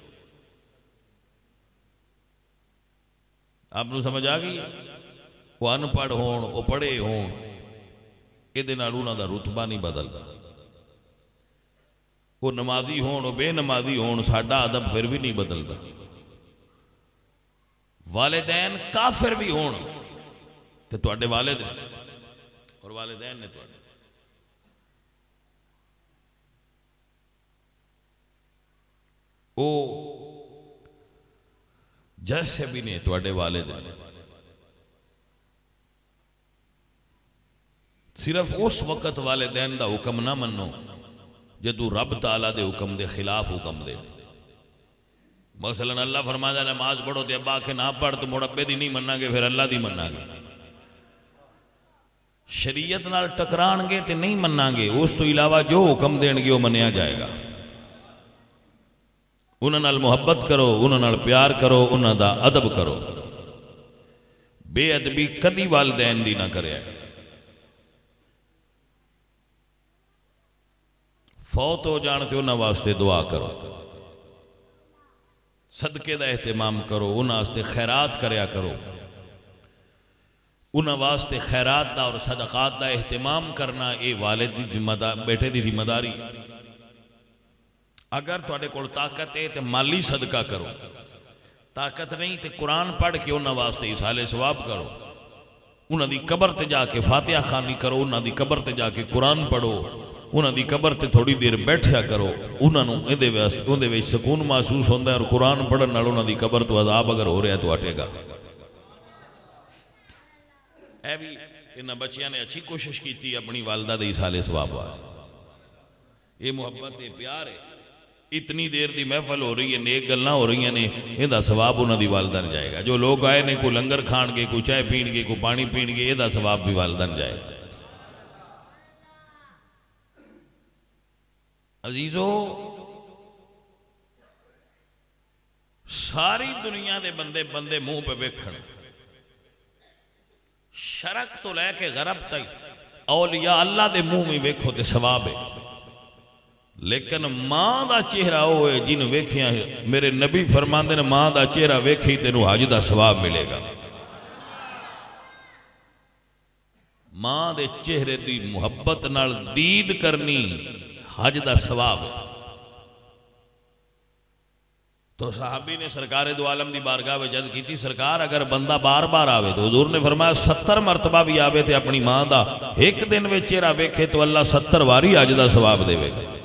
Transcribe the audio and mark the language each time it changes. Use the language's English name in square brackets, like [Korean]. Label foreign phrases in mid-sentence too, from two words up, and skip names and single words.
[Punjabi] آپ نو سمجھ آگئی وہ ان پڑھ ہون وہ پڑھے ہون یہ دے نالونا دا رتبہ نہیں بدل دا وہ نمازی ہون وہ بے نمازی ہون ساڑھا ادب پھر بھی نہیں بدل دا والدین کافر بھی ہون تے تو اڈے والد اور والدین نے تو اڈے او جیسے بھی نہیں تو اڈے والدین صرف اس وقت والدین دا حکم نہ منو جدو رب تعالیٰ دے حکم دے خلاف حکم دے. [Urdu] مثلا اللہ فرماتا ہے نماز پڑھو [Punjabi] تے ابا کے نہ پڑھ تو مڑ ابے دی نہیں مننا گے پھر اللہ دی مننا گے. شریعت نال ٹکران گے تے نہیں مننا گے، اس تو علاوہ جو حکم دین گے وہ منیا جائے گا. انہاں نال محبت کرو، انہاں نال پیار کرو، انہاں دا ادب کرو. بے ادبی کدی والدین دی نہ کرے. فوت ہو جان تے انہاں واسطے دعا کرو، صدقے دا اہتمام کرو، انہاں واسطے خیرات کریا کرو. انہاں واسطے خیرات دا اور صدقات دا اہتمام کرنا اے والد دی ذمہ داری، بیٹے دی ذمہ داری. اگر تواڈے کول طاقت ہے تے مالی صدقہ کرو، طاقت نہیں تے قرآن پڑھ کے انہاں واسطے ایصال ثواب کرو. انہاں دی قبر تے جا کے فاتحہ خوانی کرو، انہاں دی قبر تے جا کے قرآن پڑھو، انہاں دی قبر تے تھوڑی دیر بیٹھیا کرو. انہاں نوں اندے وچ سکون محسوس ہوندا ہے، اور قرآن پڑھن نال انہاں دی قبر تو عذاب اگر ہو رہا ہے تو ہٹے گا. اے بھی انہاں بچیاں نے اچھی کوشش کیتی اپنی والدہ دے ایصال ثواب واسطے. [Urdu] یہ محبت ہے، پیار ہے. [Punjabi] اتنی دیر دی محفل ہو رہی ہے، نیک گلاں ہو رہی ہیں، یہ ثواب انہاں دی والدہ نے جائے گا. جو لوگ آئے نے کوئی لنگر کھان گے، کوئی چائے پین گے، کوئی پانی پین گے، یہ ثواب بھی والدہ نے جائے گا. عزیزو، ساری دنیا دے بندے منہ پہ ویکھن، شرق تو لے کے غرب تک اولیاء اللہ دے منہ میں ویکھو تے ثواب ہے. لیکن ماں دا چہرہ ہوئے جن ویکھیاں، میرے نبی فرماندے نے ماں دا چہرہ ویکھی تینوں حج دا ثواب ملے گا. ماں دے چہرے دی محبت نال دید کرنی حج دا ثواب. تو صحابی نے سرکار دو عالم دی بارگاہ میں جد کی تھی، سرکار اگر بندہ بار بار آوے تو حضور نے فرمایا 70 مرتبہ بھی آوے تے اپنی ماں دا ایک دن میں چہرہ ویکھے تو اللہ 70 واری حج دا ثواب دے گا.